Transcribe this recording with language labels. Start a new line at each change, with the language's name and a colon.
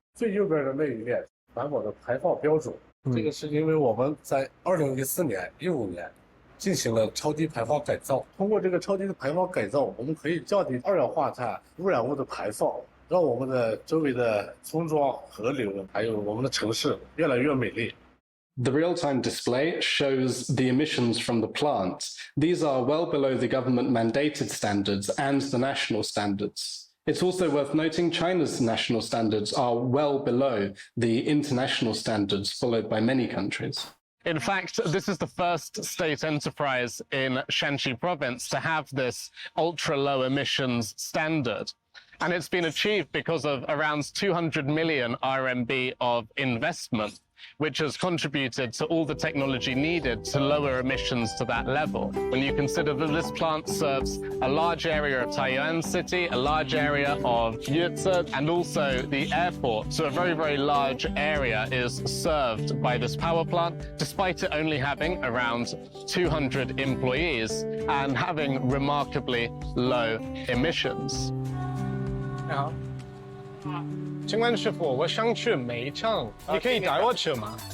Chinese: 最右边的那一列，环保的排放标准。这个是因为我们在2014年、15年进行了超低排放改造。通过这个超低的排放改造，我们可以降低二氧化碳污染物的排放，让我们的周围的村庄、河流，还有我们的城市越来越美丽。
English: The real-time display shows the emissions from the plant. These are well below the government-mandated standards and the national standards. It's also worth noting China's national standards are well below the international standards followed by many countries. In fact, this is the first state enterprise in Shanxi province to have this ultra-low emissions standard. And it's been achieved because of around 200 million RMB of investment, which has contributed to all the technology needed to lower emissions to that level. When you consider that this plant serves a large area of Taiyuan City, a large area of Yuzhe, and also the airport, so a very, very large area is served by this power plant, despite it only having around 200 employees and having remarkably low emissions.
Chinese: 你好。请问师傅，我想去煤厂，你可以带我去吗？